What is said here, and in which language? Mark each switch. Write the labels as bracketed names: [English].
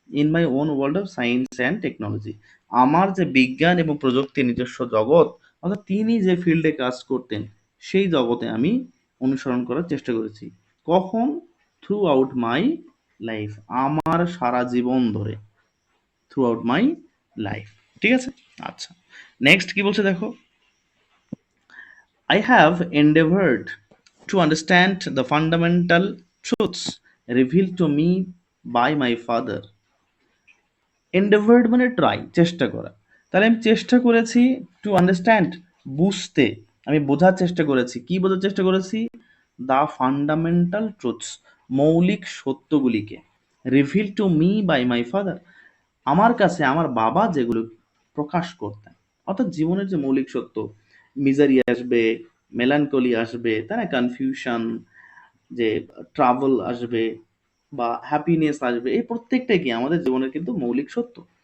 [English] in my own world of science and technology, [Bangla] আমার যে বিজ্ঞান এবং প্রযুক্তির নিজস্ব জগৎ, অর্থাৎ তিনি যে ফিল্ডে কাজ করতেন, সেই জগতে আমি অনুসরণ করার চেষ্টা করেছি। কখন? [English] throughout my life, [Bangla] আমার সারা জীবন ধরে, [English] throughout my life, [Bangla] ঠিক আছে? আচ্ছা, নেক্সট কি বলছে দেখো। [English] I have endeavored to understand the fundamental truths revealed to me by my father. [Bangla] এন্ডেভার্ড মানে ট্রাই, চেষ্টা করা। তাহলে আমি চেষ্টা করেছি [English] to understand, [Bangla] বুঝতে, আমি বোঝার চেষ্টা করেছি। কি বোঝার চেষ্টা করেছি? [English] the fundamental truths, [Bangla] মৌলিক সত্যগুলিকে। [English] reveal to me by my father, [Bangla] আমার কাছে আমার বাবা যেগুলো প্রকাশ করতেন, অর্থাৎ জীবনের যে মৌলিক সত্য, মিজারি আসবে, মেলানকলি আসবে, তাই না, কনফিউশন, যে ট্রাভেল আসবে বা হ্যাপিনেস আসবে, এই প্রত্যেকটাই কি আমাদের জীবনের কিন্তু মৌলিক সত্য।